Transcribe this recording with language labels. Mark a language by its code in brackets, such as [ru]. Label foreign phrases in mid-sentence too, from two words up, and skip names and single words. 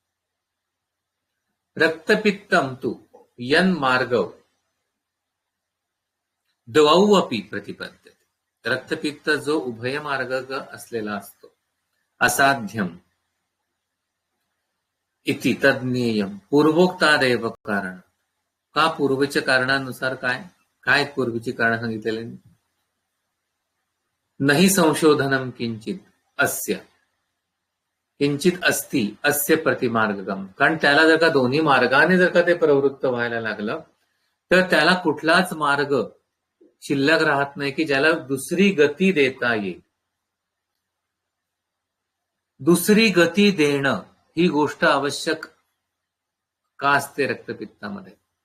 [sa] रक्तपित्तम तु यन्मार्ग द्वौ अपि प्रतिपद्यते. [mr] रक्तपित्त जो उभय मार्ग असलेला असतो, [sa] असाध्यम इति तज्ज्ञेयम पूर्वोक्तादेव कारण. [mr] का पूर्वीच्या कारणानुसार, काय पूर्वीची कारण सांगितलेली, [sa] नहि संशोधनम किंचित अस्य किंचित अस्ति अस्य प्रतिमार्गकम. [mr] कारण त्याला जर का दोन्ही मार्गाने जर का ते प्रवृत्त व्हायला लागलं तर त्याला कुठलाच मार्ग शिल्लक राहत नाही की ज्याला दुसरी गती देता येईल. दुसरी गती देणं ही गोष्ट आवश्यक का असते रक्तपित्तामध्ये.